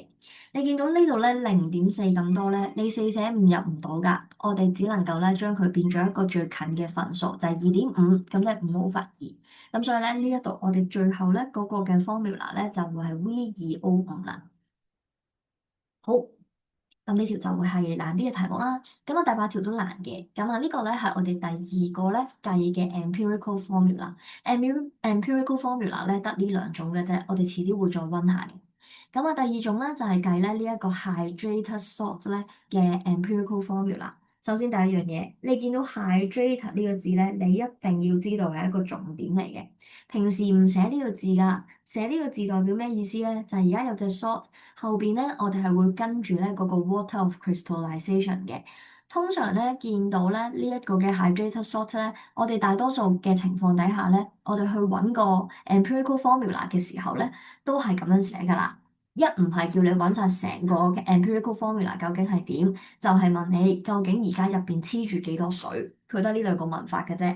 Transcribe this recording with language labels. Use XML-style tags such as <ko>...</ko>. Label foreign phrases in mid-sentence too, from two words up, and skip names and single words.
<yue>你見到呢度咧0.4咁多咧，你四捨五入唔到㗎，我哋只能夠咧將佢變咗一個最近嘅份數，就係2.5，咁即係5/2。咁所以咧呢一度我哋最後咧嗰個嘅 formula 咧就會係 V2O5啦。好。咁呢條就會係難啲嘅題目啦。咁啊，第八條都難嘅。咁啊，呢個咧係我哋第二個咧計嘅</yue> <en>empirical formula。 empirical formula</en> <yue>咧得呢兩種嘅啫，我哋遲啲會再溫下嘅。咁啊，第二種咧就係計咧呢一個</yue> <en>hydrated salt</en> <yue>咧嘅</yue> <en>empirical formula。</en> <yue>首先第一樣嘢，你見到 hydrated 呢個字咧，你一定要知道係一個重點嚟嘅。平時唔寫呢個字㗎，寫呢個字代表咩意思咧？就係而家有隻 salt 後邊咧，我哋係會跟住咧嗰個</yue> <en>water of crystallization</en> <yue>嘅。通常咧見到咧呢一個嘅</yue> <en>hydrated salt</en> <yue>咧，我哋大多數嘅情況底下咧，我哋去揾個</yue> <en>empirical formula</en> <yue>嘅時候咧，都係咁樣寫㗎啦。一唔係叫你揾晒成個嘅</yue> <en>empirical formula</en> <yue>究竟係點，就係問你究竟而家入邊黐住幾多水，佢得呢兩個問法嘅啫。</yue>